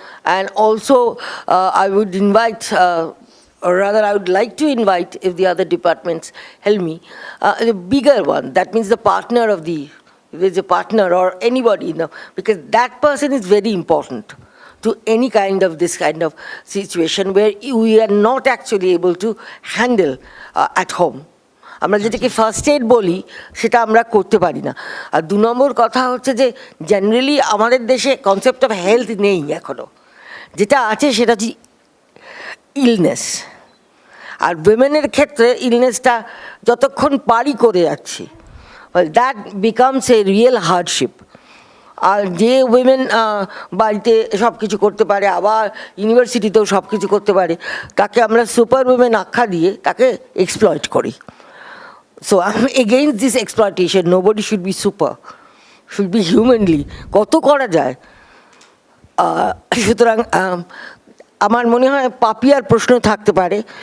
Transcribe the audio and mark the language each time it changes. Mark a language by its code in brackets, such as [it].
[en] And also, I would invite, or rather I would like to invite, if the other departments help me, the bigger one, that means the partner of the, if there's a partner or anybody, you know, because that person is very important to any kind of this kind of situation where we are not actually able to handle at home. [bn] আমরা যেটাকে first aid বলি সেটা আমরা করতে পারি না। আর দু নম্বর কথা হচ্ছে যে জেনারেলি আমাদের দেশে কনসেপ্ট অফ হেলথ নেই এখনো, যেটা আছে সেটা হচ্ছে ইলনেস। আর উইমেনের ক্ষেত্রে ইলনেসটা যতক্ষণ পারি করে যাচ্ছি, [en] That becomes a real hardship. [bn] আর যে উইমেন বাড়িতে সব কিছু করতে পারে, আবার ইউনিভার্সিটিতেও সব কিছু করতে পারে, তাকে আমরা সুপার উইমেন আখ্যা দিয়ে তাকে এক্সপ্লয়েট করি। [en] So I'm against this exploitation. Nobody should be super, should be humanly. [bn] কত করা যায়? সুতরাং আমার মনে হয় পাপিয়ার প্রশ্ন থাকতে পারে।